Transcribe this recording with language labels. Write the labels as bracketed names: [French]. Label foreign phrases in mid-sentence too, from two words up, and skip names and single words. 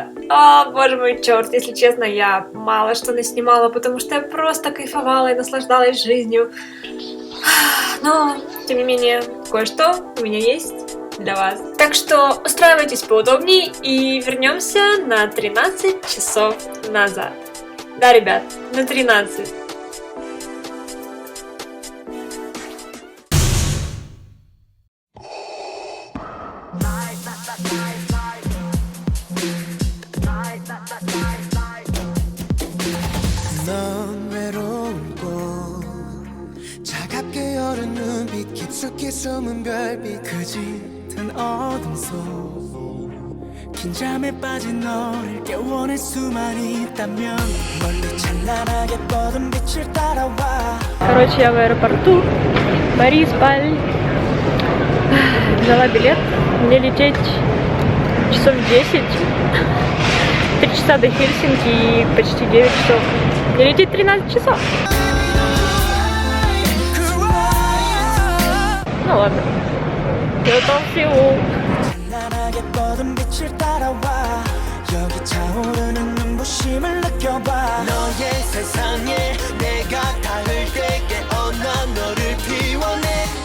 [Russian] Боже мой, черт, если честно, я мало что наснимала, потому что я просто кайфовала и наслаждалась жизнью. Но, тем не менее, кое-что у меня есть для вас. Так что устраивайтесь поудобнее и вернемся на 13 часов назад. Да, ребят, на 13. [Korean] 넌 외로운 곳 차갑게 여는 눈빛 깊숙이 숨은 별빛 그 짙은 어둠 속 긴 잠에 빠진 너를 깨워낼 수만 있다면 멀리 찬란하게 뻗은 빛을 따라와. [Russian] Короче, я в аэропорту Борисполь. Взяла билет. Мне лететь часов 10. 3 часа до Хельсинки и почти 9 часов. Мне лететь 13 часов. Ну ладно. Это Сеул. [Korean] 찬란하게 뻗은 빛을 따라와 여기 차오르는 눈부심을 느껴봐 너의 세상에 내가 닿을 때 깨어나 너를 피워내